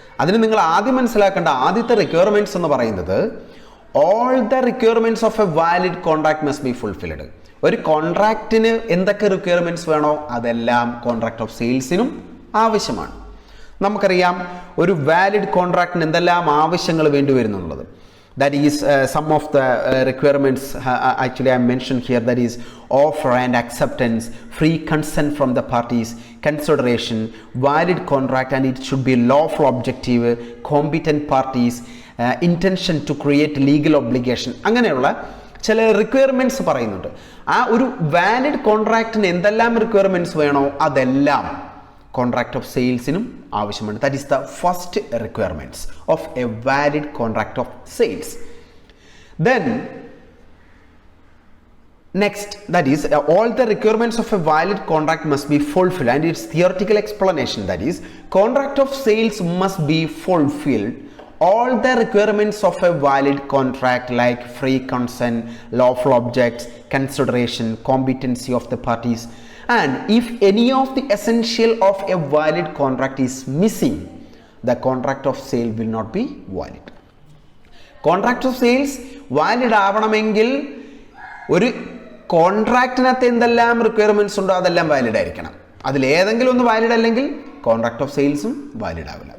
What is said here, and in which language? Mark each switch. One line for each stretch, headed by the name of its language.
Malayalam: അതിന് നിങ്ങൾ ആദ്യം മനസ്സിലാക്കേണ്ട ആദ്യത്തെ റിക്വയർമെൻറ്റ്സ് എന്ന് പറയുന്നത്
English: All the requirements of a valid contract must be fulfilled.
Malayalam: ഒരു കോൺട്രാക്റ്റിന് എന്തൊക്കെ റിക്വയർമെൻറ്റ്സ് വേണോ അതെല്ലാം കോൺട്രാക്ട് ഓഫ് സെയിൽസിനും ആവശ്യമാണ്. നമുക്കറിയാം ഒരു വാലിഡ് കോൺട്രാക്റ്റിന് എന്തെല്ലാം ആവശ്യങ്ങൾ വേണ്ടി വരുന്നുള്ളത്.
English: That is some of the requirements actually I mentioned here. That is offer and acceptance, free consent from the parties, consideration, valid contract and it should be lawful objective, competent parties, intention to create legal obligation.
Malayalam: അങ്ങനെയുള്ള ചില requirements പറയുന്നുണ്ട്. ആ ഒരു valid കോൺട്രാക്റ്റിന് എന്തെല്ലാം requirements വേണോ അതെല്ലാം contract of സെയിൽസിനും ആവശ്യമാണ്.
English: That is the first requirements of a valid contract of sales. Then next, that is all the requirements of a valid contract must be fulfilled and it's theoretical explanation. That is contract of sales must be fulfilled all the requirements of a valid contract like free consent, lawful objects, consideration, competency of the parties, and if any of the essential of a valid contract is missing, the contract of sale will not be valid. Contract of sales valid
Malayalam: ആവണമെങ്കിൽ ഒരു കോൺട്രാക്റ്റിനകത്ത് എന്തെല്ലാം requirements ഉണ്ടോ അതെല്ലാം valid ആയിരിക്കണം. അതിലേതെങ്കിലും ഒന്ന് valid അല്ലെങ്കിൽ contract of സെയിൽസും valid ആവില്ല.